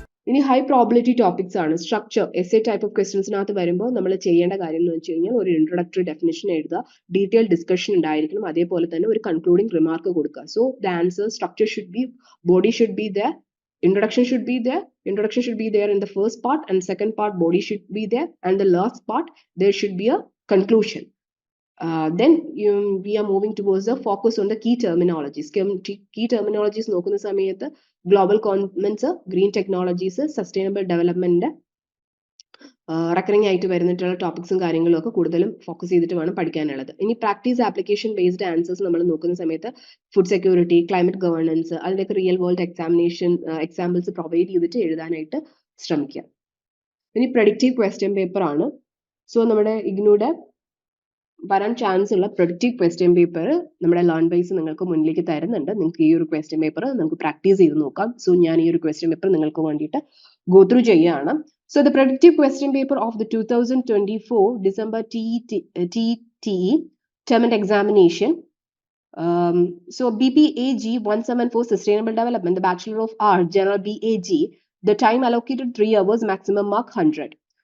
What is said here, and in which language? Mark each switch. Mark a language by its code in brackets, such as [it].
[ml] ഇനി high probability topics ആണ്. Structure S A type of ക്വസ്റ്റ്യൻസിനകത്ത് വരുമ്പോൾ നമ്മൾ ചെയ്യേണ്ട കാര്യം എന്ന് വെച്ച് കഴിഞ്ഞാൽ ഒരു ഇൻട്രൊഡക്ടറി ഡെഫിനിഷൻ എഴുതുക, ഡീറ്റെയിൽ ഡിസ്കഷൻ ഉണ്ടായിരിക്കണം, അതേപോലെ തന്നെ ഒരു കൺക്ലൂഡിംഗ് റിമാർക്ക് കൊടുക്കുക. [en] So the answer structure should be, body should be there, introduction should be there, introduction should be there in the first part, and second part body should be there, and the last part there should be a conclusion. Then we are moving towards the focus on the key terminologies. [ml] Key terminologies നോക്കുന്ന സമയത്ത് global Commons, green technologies, sustainable development, recurring ആയിട്ട് വരുന്നിട്ടുള്ള ടോപ്പിക്സും കാര്യങ്ങളും ഒക്കെ കൂടുതലും focus ചെയ്തിട്ട് വേണം പഠിക്കാനുള്ളത്. ഇനി പ്രാക്ടീസ് ആപ്ലിക്കേഷൻ ബേസ്ഡ് ആൻസേഴ്സ് നമ്മൾ നോക്കുന്ന സമയത്ത് ഫുഡ് സെക്യൂരിറ്റി, ക്ലൈമറ്റ് ഗവേണൻസ്, അതിലേക്ക് റിയൽ വേൾഡ് എക്സാമ്പിൾസ് പ്രൊവൈഡ് ചെയ്തിട്ട് എഴുതാനായിട്ട് ശ്രമിക്കുക. ഇനി പ്രഡിക്റ്റീവ് ക്വസ്റ്റ്യൻ പേപ്പർ ആണ്. സോ നമ്മുടെ ഇഗ്നോയുടെ വരാൻ ചാൻസ് ഉള്ള പ്രൊഡക്റ്റീവ് ക്വസ്റ്റ്യൻ പേപ്പർ നമ്മുടെ ലേൺ ബേസ് നിങ്ങൾക്ക് മുന്നിലേക്ക് തരുന്നുണ്ട്. നിങ്ങൾക്ക് ഈ ഒരു ക്വസ്റ്റ്യൻ പേപ്പർ നമുക്ക് പ്രാക്ടീസ് ചെയ്ത് നോക്കാം. സോ ഞാൻ ഈ ഒരു ക്വസ്റ്റ്യൻ പേപ്പർ നിങ്ങൾക്ക് വേണ്ടിയിട്ട് ഗോ ത്രൂ ചെയ്യുകയാണ്. [en] So the predictive question paper of the 2024 December TTE term and examination. So BPAG 174 Sustainable Development, the Bachelor of Arts, General BAG, the time allocated 3 hours, maximum mark 100.